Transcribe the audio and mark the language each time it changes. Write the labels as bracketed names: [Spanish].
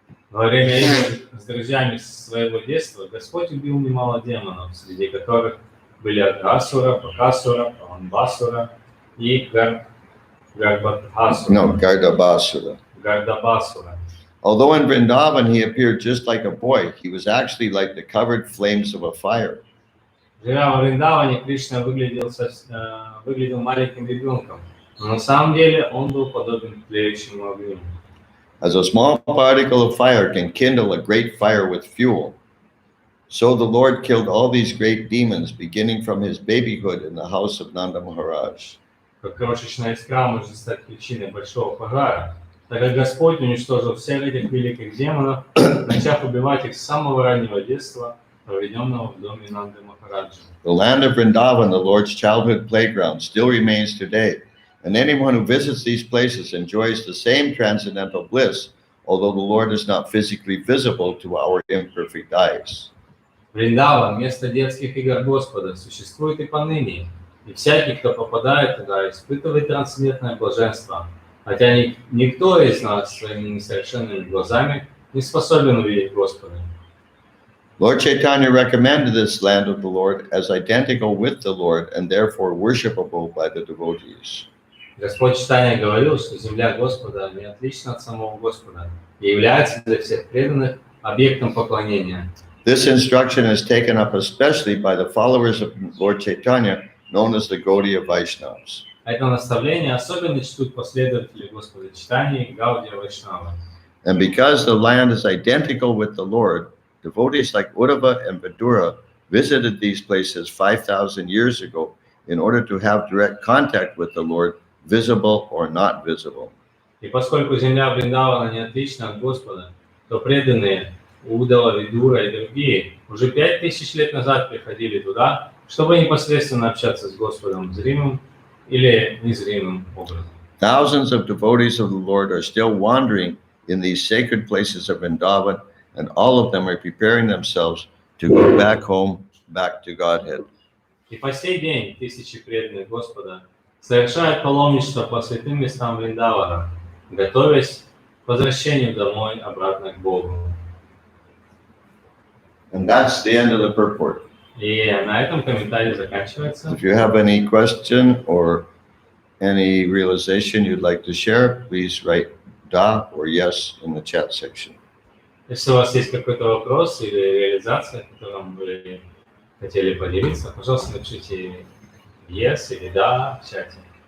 [Russian] Во время игр с друзьями своего детства Господь убил немало демонов, среди которых были Агасура, Бакасура, Праламбасура и Гардабасура. [English] Although in Vrindavan he appeared just like a boy, he was actually like the covered flames of a fire. [Russian] Живя во Вриндаване, Кришна выглядел маленьким ребенком, но на самом деле он был подобен тлеющему огню. [English] As a small particle of fire can kindle a great fire with fuel, so the Lord killed all these great demons, beginning from his babyhood in the house of Nanda Maharaj. [Russian] Как крошечная искра может стать причиной большого пожара, так как Господь уничтожил всех этих великих демонов, начав убивать их с самого раннего детства, проведенного в доме Нанды Махараджи. [English] The land of Vrindavan, the Lord's childhood playground, still remains today, and anyone who visits these places enjoys the same transcendental bliss, although the Lord is not physically visible to our imperfect eyes. [Russian] Вриндаван, место детских игр Господа, существует и поныне, и всякий, кто попадает туда, испытывает трансцендентное блаженство, хотя никто из нас своими несовершенными глазами не способен увидеть Господа. [English] Lord Chaitanya recommended this land of the Lord as identical with the Lord and therefore worshipable by the devotees. [Russian] Господь Чайтанья говорил, что земля Господа не отлична от самого Господа и является для всех преданных объектом поклонения. [English] This instruction is taken up especially by the followers of Lord Chaitanya, known as the Gaudiya Vaishnavas. [Russian] Это наставление особенно чтут последователи Господа Чайтаньи и Гаудия Вайшнава. [English] And because the land is identical with the Lord, devotees like Uddhava and Vidura visited these places 5,000 years ago in order to have direct contact with the Lord, visible or not visible. [Russian] И поскольку земля Вриндавана не отлична от Господа, то преданные Удава, Видура и другие уже 5000 лет назад приходили туда, чтобы непосредственно общаться с Господом зримым или незримым образом. [English] Thousands of devotees of the Lord are still wandering in these sacred places of Vrindavan, and all of them are preparing themselves to go back home, back to Godhead. [Russian] И по сей день тысячи преданных Господа совершают паломничество по святым местам Вриндавана, готовясь к возвращению домой обратно к Богу. [English] And that's the end of the purport. [Russian] И на этом комментарий заканчивается. [English] If you have any question or any realization you'd like to share, please write da or yes in the chat section. [Russian] Если у вас есть какой-то вопрос или реализация, которым вы хотели поделиться, пожалуйста, напишите yes или да в чате.